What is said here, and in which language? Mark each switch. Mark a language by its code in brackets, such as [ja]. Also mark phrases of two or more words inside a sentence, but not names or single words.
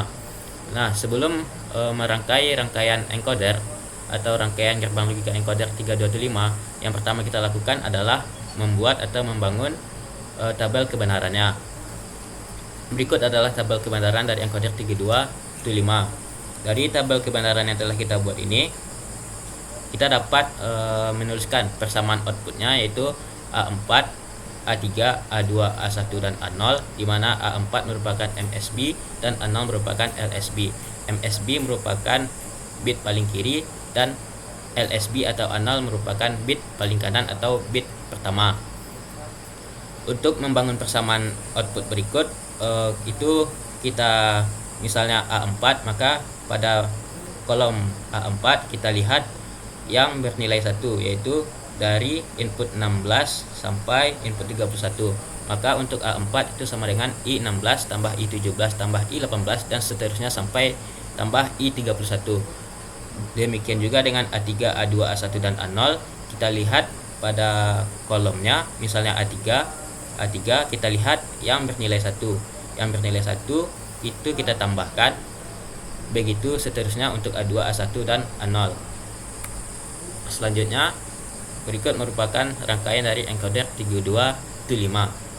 [id] Nah, sebelum merangkai rangkaian encoder atau rangkaian gerbang logika encoder 32/5, yang pertama kita lakukan adalah membuat atau membangun tabel kebenarannya. Berikut adalah tabel kebenaran dari encoder 32/5. Dari tabel kebenaran yang telah kita buat ini, kita dapat menuliskan persamaan outputnya yaitu A4, A3, A2, A1, dan A0, di mana A4 merupakan MSB dan A0 merupakan LSB. MSB merupakan bit paling kiri dan LSB atau A0 merupakan bit paling kanan atau bit pertama. Untuk membangun persamaan output berikut, itu kita misalnya A4, maka pada kolom A4 kita lihat yang bernilai 1, yaitu dari input 16 sampai input 31. Maka untuk A4 itu sama dengan I16 tambah I17 tambah I18 dan seterusnya sampai tambah I31. Demikian juga dengan A3, A2, A1, dan A0. Kita lihat pada kolomnya, misalnya A3 kita lihat yang bernilai 1. Yang bernilai 1 itu kita tambahkan. Begitu seterusnya untuk A2, A1, dan A0. Selanjutnya, berikut merupakan rangkaian dari encoder 32/5.